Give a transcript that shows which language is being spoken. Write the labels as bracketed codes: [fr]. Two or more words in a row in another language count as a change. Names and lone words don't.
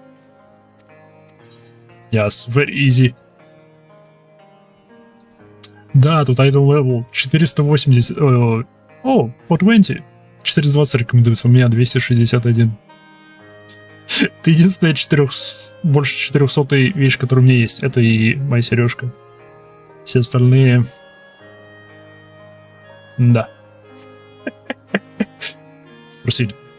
[en] Yes, very easy. [ru] Да, тут [en] idle level [ru] 480. О, 420. 420 рекомендуется, у меня 261. Это единственная больше 400 вещь, которая у меня есть. Это и моя сережка. Все остальные... Да. Просили.